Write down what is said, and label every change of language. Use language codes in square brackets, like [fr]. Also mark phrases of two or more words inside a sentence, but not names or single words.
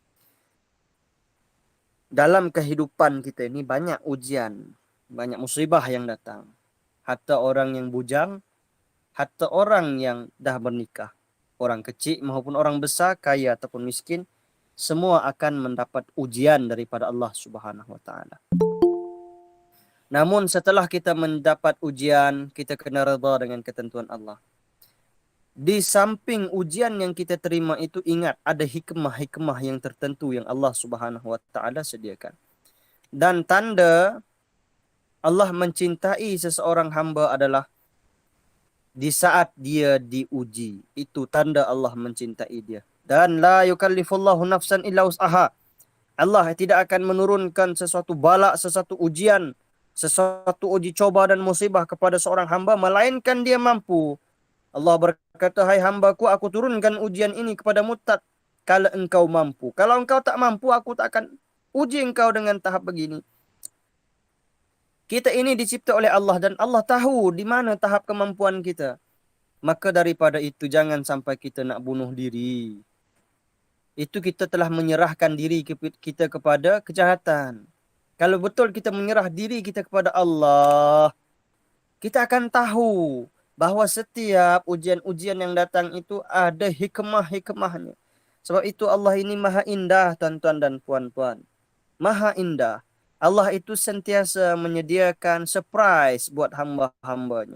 [ms] Dalam kehidupan kita ini banyak ujian, banyak musibah yang datang. Hatta orang yang bujang, hatta orang yang dah bernikah, orang kecil maupun orang besar, kaya ataupun miskin, semua akan mendapat ujian daripada Allah [ar] سبحانه وتعالى. [ms] Namun setelah kita mendapat ujian, kita kena redha dengan ketentuan Allah. Di samping ujian yang kita terima itu, ingat ada hikmah-hikmah yang tertentu yang Allah [ar] سبحانه وتعالى [ms] sediakan. Dan tanda Allah mencintai seseorang hamba adalah di saat dia diuji. Itu tanda Allah mencintai dia. [ar] Dan لا يكلف الله نفسا إلا وسعها. [ms] Allah tidak akan menurunkan sesuatu bala, sesuatu ujian, sesuatu uji coba dan musibah kepada seorang hamba melainkan dia mampu. Allah berkata, hai hambaku, aku turunkan ujian ini kepadamu kalau engkau mampu. Kalau engkau tak mampu, aku tak akan uji engkau dengan tahap begini. Kita ini dicipta oleh Allah dan Allah tahu di mana tahap kemampuan kita. Maka daripada itu jangan sampai kita nak bunuh diri. Itu kita telah menyerahkan diri kita kepada kejahatan. Kalau betul kita menyerah diri kita kepada Allah, kita akan tahu bahawa setiap ujian-ujian yang datang itu ada hikmah-hikmahnya. Sebab itu Allah ini maha indah, tuan-tuan dan puan-puan. Maha indah. Allah itu sentiasa menyediakan surprise buat hamba-hambanya.